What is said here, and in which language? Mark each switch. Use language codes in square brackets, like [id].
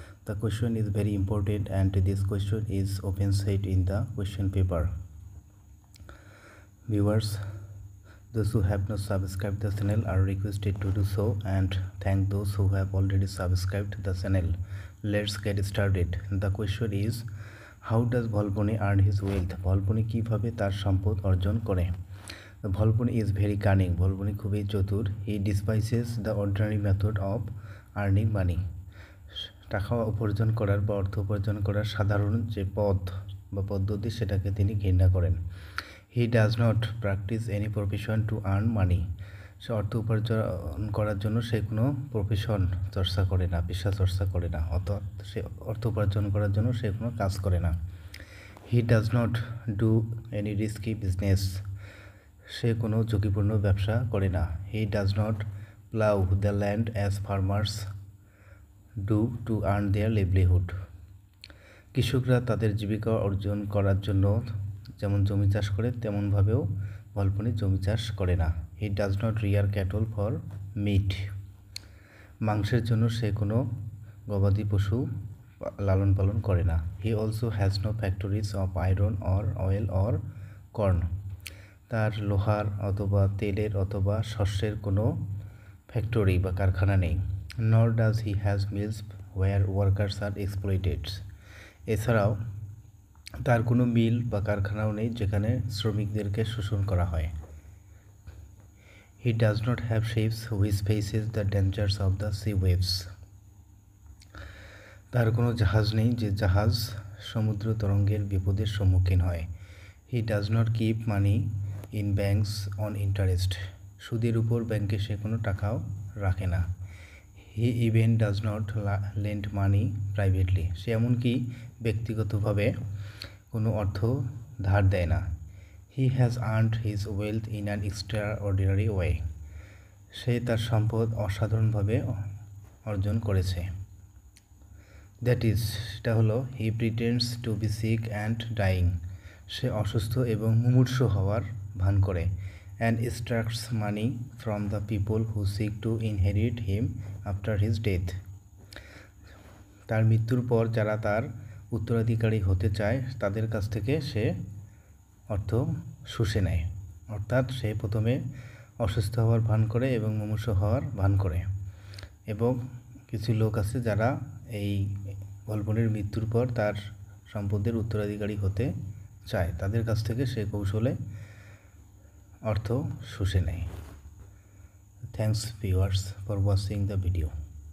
[en] The question is very important and this question is often said in the question paper. Viewers, those who have not subscribed the channel are requested to do so, and thank those who have already subscribed the channel. Let's get started. The question is, how does Volpone earn his wealth? [bn] Volpone কিভাবে তার সম্পদ অর্জন করে? [en] Volpone is very cunning. [bn] Volpone খুবই চতুর. [en] He despises the ordinary method of earning money. [bn] টাকা উপার্জন করার বা অর্থ উপার্জন করার সাধারণ যে পথ বা পদ্ধতি সেটাকে তিনি ঘৃণা করেন. [en] He does not practice any profession to earn money. [bn] সে অর্থ উপার্জন করার জন্য সে কোনো প্রফেশন চর্চা করে না, পেশা চর্চা করে না, অর্থাৎ সে অর্থ উপার্জন করার জন্য সে কোনো কাজ করে না. [en] He does not do any risky business. [bn] সে কোনো ঝুঁকিপূর্ণ ব্যবসা করে না. [en] He does not plow the land as farmers do to earn their livelihood. [bn] কৃষকরা তাদের জীবিকা অর্জন করার জন্য যেমন জমি চাষ করে তেমনভাবেও ভলপনে জমি চাষ করে না. [en] He does not rear cattle for meat. [bn] মাংসের জন্য সে কোনো গবাদি পশু লালন পালন করে না. [en] He also has no factories of iron or oil or corn. [bn] তার লোহার অথবা তেলের অথবা শস্যের কোনো ফ্যাক্টরি বা কারখানা নেই. [en] Nor does he has mills where workers are exploited. [bn] এছাড়াও তার কোনো মিল বা কারখানাও নেই যেখানে শ্রমিকদেরকে শোষণ করা হয়. [en] He does not have ships which faces the dangers of the sea waves. [bn] তার কোনো জাহাজ নেই যে জাহাজ সমুদ্র তরঙ্গের বিপদের সম্মুখীন হয়. [en] He does not keep money in banks on interest. [bn] সুদের উপর ব্যাংকে সে কোনো টাকাও রাখে না. [en] He even does not lend money privately. [bn] সে এমনকি ব্যক্তিগতভাবে কোনো অর্থ ধার দেয় না. [en] He has earned his wealth in an extraordinary way. [bn] সে তার সম্পদ অসাধারণভাবে অর্জন করেছে. [en] That is, [bn] সেটা হলো, [en] he pretends to be sick and dying. [bn] সে অসুস্থ এবং মুমূর্ষু হওয়ার ভান করে. [en] And extracts money from the people who seek to inherit him after his death. [bn] তার মৃত্যুর পর যারা তার উত্তরাধিকারী হতে চায় তাদের কাছ থেকে সে অর্থ শুষে নেয়. অর্থাৎ সে প্রথমে অসুস্থ হওয়ার ভান করে এবং মুমূর্ষু হওয়ার ভান করে, এবং কিছু লোক আছে যারা এই ভলপনের মৃত্যুর পর তার সম্পদের উত্তরাধিকারী হতে চায়, তাদের কাছ থেকে সে কৌশলে অর্থ শুষে নেয়. [en] Thanks viewers for watching the video.